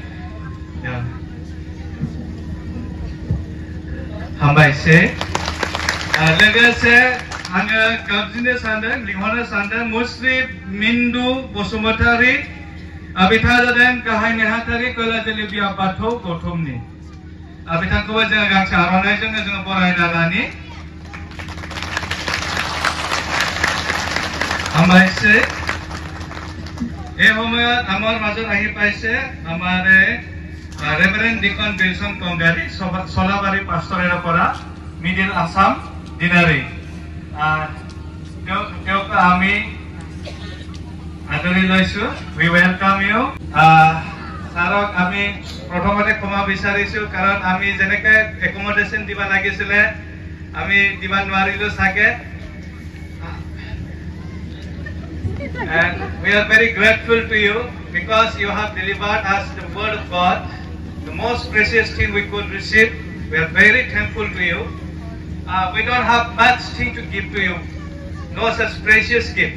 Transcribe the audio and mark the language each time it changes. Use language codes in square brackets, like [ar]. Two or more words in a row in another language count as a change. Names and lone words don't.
[brx] हामबायसै लोगोसे आङो गाबज्रिनो सानदों लिंहरनो सानदों मुस्रि मिन्दु बसुमतारी बिथाङा जादों गाहाय नेहाथारि कैलाजलि बियाब बाथौ गौथुमनि बिथांखौबो जोङो गांसे आर'नाइजों जोङो बरायना लानि [as] हामबायसै এই সময়ত আমাৰ মাজত আহি পাইছে আমাৰ ৰেভাৰেণ্ড ডিকন বিলসন কংগাৰী চলাবাৰী পাষ্টৰেৰ পৰা মিডিল আসাম দিনাৰী তেওঁক আমি আদৰি লৈছো [en] we welcome you [as] ছাৰক আমি প্ৰথমতে ক্ষমা বিচাৰিছো কাৰণ আমি যেনেকৈ একমডেশ্যন দিব লাগিছিলে আমি দিব নোৱাৰিলো চাগে [en] And we are very grateful to you because you have delivered us the word of God, the most precious thing we could receive. We are very thankful to you. We don't have much thing to give to you, no such precious gift.